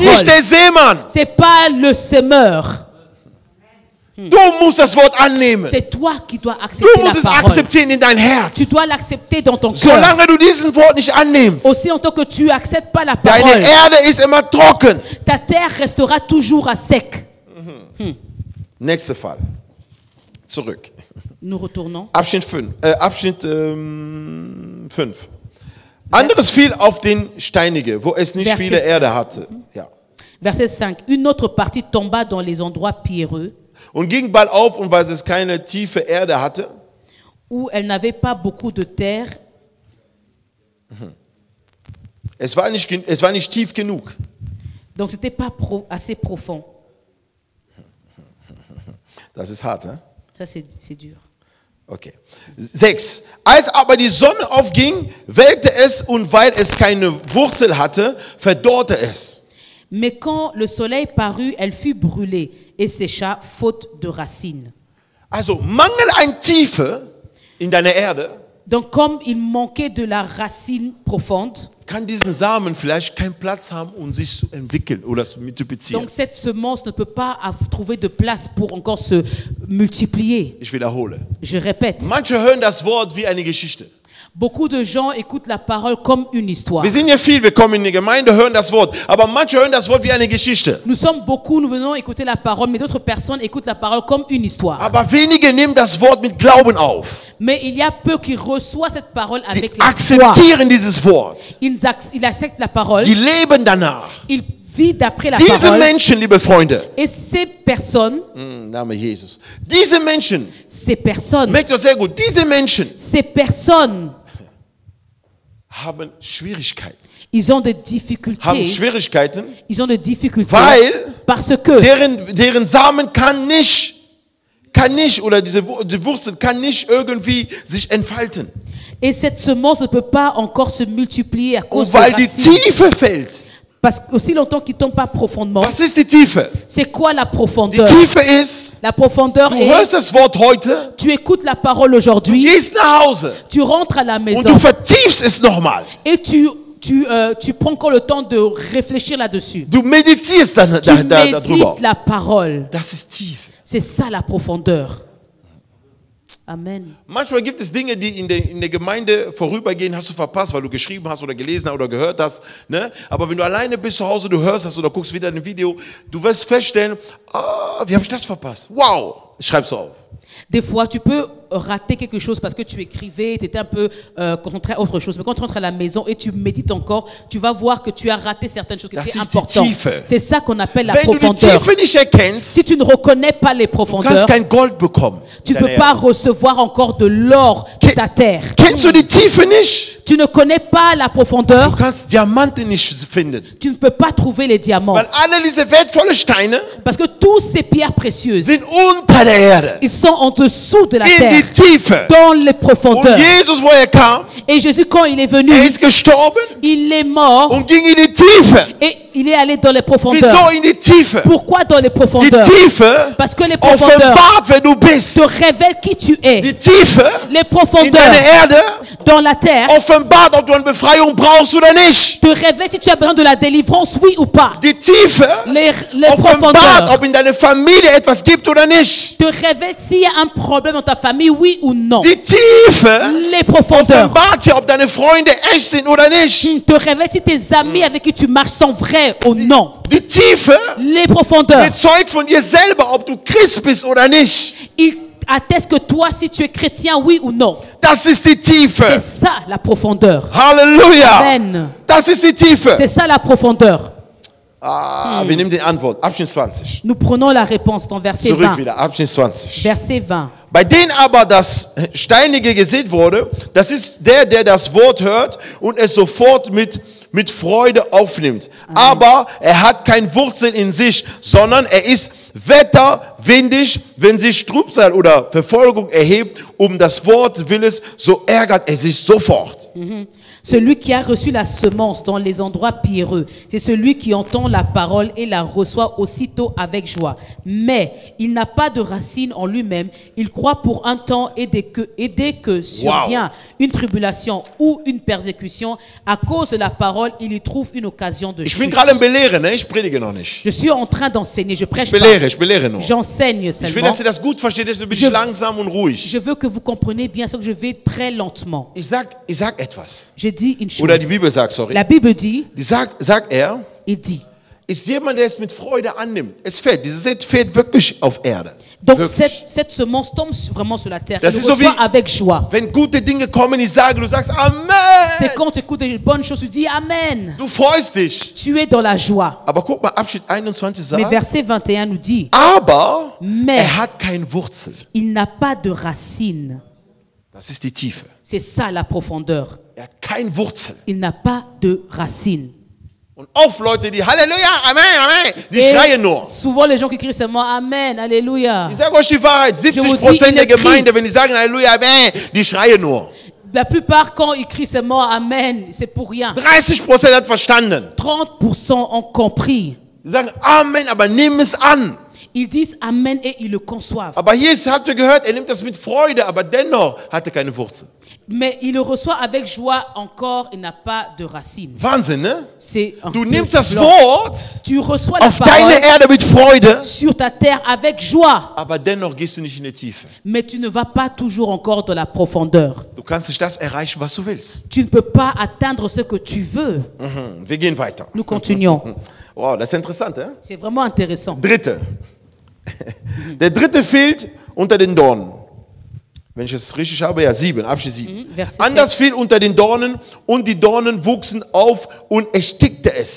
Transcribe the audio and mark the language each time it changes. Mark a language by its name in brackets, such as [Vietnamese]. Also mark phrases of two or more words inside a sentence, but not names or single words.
[German] Nicht der Seemann. [French] C'est pas le semeur. [German] Du musst das Wort annehmen. [French] C'est toi qui dois [German] Du [French] accepter [German] musst [French] la [German] es [French] parole. [German] akzeptieren in dein [French] Tu [German] Herz. [French] dois l'accepter dans ton cœur. [German] Solange du diesen Wort nicht annimmst, [French] Aussi longtemps que tu acceptes pas la [German] deine [French] parole, [German] Erde ist immer trocken. [French] ta terre restera toujours à sec. [German] Nächster Fall. Zurück. [French] Nous retournons. [German] Abschnitt 5. Abschnitt 5. Anderes fiel auf den Steinige, wo es nicht [French] Vers [German] viele 6. Erde hatte. Ja. [French] Verset 5. Une autre partie tomba dans les endroits pierreux [German] Und ging bald auf, und weil es keine tiefe Erde hatte, [French] où elle n'avait pas beaucoup de terre. [German] es war nicht tief genug. [French] Donc c'était pas assez profond. [German] Das ist hart, ne? [French] Ça c'est dur. [German] Okay. 6. Als aber die Sonne aufging, welkte es, und weil es keine Wurzel hatte, verdorrte es. [French] Mais quand le soleil parut, elle fut brûlée et sécha faute de racines. [German] Also Mangel an Tiefe in deiner Erde [French] Donc comme il manquait de la racine profonde, [German] kann diesen Samen vielleicht keinen Platz haben, um sich zu entwickeln oder zu multiplizieren. [French] donc cette semence ne peut pas trouver de place pour encore se multiplier. [German] Ich wiederhole. [French] Je répète, [German] Manche hören das Wort wie eine Geschichte. [French] Beaucoup de gens écoutent la parole comme une histoire. [German] Wir sind hier viel, wir kommen in die Gemeinde, hören das Wort. Aber manche hören das Wort wie eine Geschichte. [French] Nous sommes beaucoup, nous venons écouter la parole, mais d'autres personnes écoutent la parole comme une histoire. [German] Aber wenige nehmen das Wort mit Glauben auf. [French] Mais il y a peu qui reçoivent cette parole [German] Die [French] avec la foi. [German] akzeptieren dieses Wort. [French] Ils acceptent la parole, [German] Die leben danach. [French] ils vivent d'après la [German] Diese [French] parole. [German] Menschen, liebe Freunde, [French] Et ces personnes, [German] Name Jesus. Diese Menschen, merkt ihr sehr gut, diese Menschen [French] ces personnes, [German] haben Schwierigkeiten. [French] ils ont des [German] Haben [French] difficultés. [German] Schwierigkeiten, [French] Ils ont des difficultés [German] weil [French] parce que [German] deren Samen kann nicht, oder die Wurzel kann nicht irgendwie sich entfalten. [French] et cette semence ne peut pas encore se multiplier à cause [German] Und [French] de [German] weil die [French] racines. [German] Tiefe fällt. [French] Parce qu'aussi longtemps qu'il ne tombe pas profondément, [German] Was ist die Tiefe? [French] c'est quoi la [German] Die [French] profondeur? [German] Tiefe ist, [French] La profondeur [German] du [French] est, [German] hörst das Wort heute, [French] tu écoutes la parole [German] du [French] aujourd'hui, [German] gehst nach Hause [French] tu rentres à la [German] und [French] maison [German] du vertiefst es nochmal. [French] et tu prends encore le temps de réfléchir là-dessus. [German] Du meditierst [French] Tu [German] darüber. [French] médites la parole. [German] Das ist Tiefe. [French] C'est ça la profondeur. [German] Amen. Manchmal gibt es Dinge, die in der Gemeinde vorübergehen, hast du verpasst, weil du geschrieben hast oder gelesen oder gehört hast. Ne? Aber wenn du alleine bist zu Hause, du hörst das oder guckst wieder ein Video, du wirst feststellen, wie habe ich das verpasst? Wow, schreib's auf. [French] Des fois, tu peux rater quelque chose parce que tu écrivais, tu étais un peu concentré à autre chose. Mais quand tu rentres à la maison et tu médites encore, tu vas voir que tu as raté certaines choses qui [German] Das [French] étaient [German] ist die [French] importantes. [German] Tiefe. [French] C'est ça qu'on appelle la [German] Wenn du die [French] profondeur. [German] Tiefe nicht erkennst, [French] Si tu ne reconnais pas les [German] du [French] profondeurs, [German] kannst kein Gold bekommen. [French] tu ne [German] in [French] peux [German] deiner [French] pas [German] Erde. [French] recevoir encore de l'or de ta terre. [German] Kennst du die Tiefe nicht? [French] Tu ne connais pas la [German] Du [French] profondeur, [German] kannst Diamanten nicht finden. [French] tu ne peux pas trouver les diamants. [German] Weil alle diese wertvollen Steine [French] Parce que toutes ces pierres précieuses, [German] sind unter der Erde. [French] ils sont en dessous de la [German] In [French] terre, [German] die Tiefe. [French] dans les [German] Und [French] profondeurs. [German] Jesus, wo kam, [French] Et Jésus, quand il est venu, [German] ist gestorben [French] il est mort [German] und ging in die Tiefe. [French] et il est allé dans les profondeurs. [German] Wieso in die Tiefe? [French] Pourquoi dans les [German] Die [French] profondeurs? [German] Tiefe [French] Parce que les profondeurs [German] offenbart, wer du bist. [French] te révèlent qui tu es. [German] Die Tiefe [French] Les [German] in [French] profondeurs [German] deiner Erde [French] dans la terre [German] offenbart, ob du eine Befreiung brauchst oder nicht. [French] te révèlent si tu as besoin de la délivrance, oui ou pas. [German] Die Tiefe [French] Les [German] offenbart, [French] profondeurs [German] ob in deiner Familie etwas gibt oder nicht. [French] te révèlent s'il y a un problème dans ta famille, oui ou non. [German] Die Tiefe [French] Les profondeurs [German] offenbart dir, ob deine Freunde echt sind oder nicht. [French] te révèlent si tes amis avec qui tu marches sont vrais ou non. [German] Die Tiefe [French] Les profondeurs, [German] bezeugt von dir selber, ob du Christ bist oder nicht. [French] ils attestent que toi, si tu es chrétien, oui ou non. [German] Das ist die [French] C'est [German] Tiefe. [French] ça la profondeur. [German] Halleluja. [French] Amen. [German] Das ist die Tiefe. [French] C'est ça la profondeur. [German] Wir nehmen die Antwort. Abschnitt 20. [French] Nous prenons la réponse dans verset [German] Zurück [French] 20. [German] wieder. Abschnitt 20. [French] Verset 20. [German] Bei denen aber das Steinige gesät wurde, das ist der das Wort hört und es sofort mit Freude aufnimmt. Aber er hat kein Wurzel in sich, sondern er ist wetterwindig. Wenn sich Trübsal oder Verfolgung erhebt, das Wort Willens, so ärgert er sich sofort. [French] Celui qui a reçu la semence dans les endroits pierreux, c'est celui qui entend la parole et la reçoit aussitôt avec joie. Mais il n'a pas de racine en lui-même. Il croit pour un temps et dès que survient une tribulation ou une persécution, à cause de la parole, il y trouve une occasion de [German] Ich bin [French] chute. [German] gerade im Belehren, ne? Ich predige noch nicht. [French] Je suis en train d'enseigner, je [German] Ich [French] prêche pas. [German] belehre nur. [French] J'enseigne [German] Ich will, [French] seulement. [German] dass ihr das gut versteht, deswegen bin ich langsam und ruhig. [French] Je veux que vous compreniez bien ce que je vais très lentement. [German] Ich sag etwas. [French] Je dis une chose. [German] Oder die Bibel sagt, sorry. [French] La Bible dit, [German] Sagt er, [French] il dit. [German] ist jemand, der es mit Freude annimmt. Es fällt, dieses Set fällt wirklich auf Erde. [French] Donc [German] Wirklich. [French] cette semence tombe vraiment sur la terre. [German] Das [French] Il [German] ist so [French] reçoit [German] wie- [French] avec joie. [German] Wenn gute Dinge kommen, ich sage, du sagst Amen. [French] C'est quand tu écoutes des bonnes choses, tu dis Amen. [German] Du freust dich. [French] Tu es dans la joie. [German] Aber guck mal, Abschnitt 21 [French] Mais [German] sagt, [French] verset 21 nous dit, [German] aber [French] Mais- [German] er hat keine Wurzel. [French] il n'a pas de racine. [German] Das ist die Tiefe. [French] C'est ça la profondeur. [German] Er hat keine Wurzel. [French] Il n'a pas de racine. [German] Und oft Leute, die Halleluja, Amen, Amen, die [French] Et [German] schreien nur. [French] souvent les gens qui crient seulement Amen, Alléluia. [German] Ich sage euch die Wahrheit, [French] vous dis, [German] 70% der [French] il écrit. [German] Gemeinde, wenn die sagen Halleluja, Amen, die schreien nur. [French] La plupart quand ils crient seulement Amen, c'est pour rien. [German] 30% hat verstanden. [French] 30% ont compris. [German] Die sagen Amen, aber nimm es an. [French] Ils disent Amen et ils le conçoivent. [German] Aber hier habt ihr gehört, er nimmt das mit Freude, aber dennoch hat er keine Wurzel. [French] Mais il le reçoit avec joie encore, il n'a pas de racine. [German] Wahnsinn, ne? [French] C'est un [German] Du [French] peu [German] nimmst das [French] blanc. [German] Wort [French] Tu reçois la [German] auf [French] parole [German] deine Erde mit Freude, [French] sur ta terre avec joie, [German] aber dennoch gehst du nicht in die Tiefe. [French] mais tu ne vas pas toujours encore dans la profondeur. [German] Du kannst nicht das erreichen, was du willst. [French] Tu ne peux pas atteindre ce que tu veux. [German] Wir gehen weiter. [French] Nous continuons. [German] Wow, das ist interessant, [French] hein? C'est vraiment intéressant. [German] Dritte. Der dritte fehlt unter den Dornen. Wenn ich es richtig habe, ja 7, Abschnitt 7. [French] Verset [German] Anders fiel unter den Dornen und die Dornen wuchsen auf und erstickte es.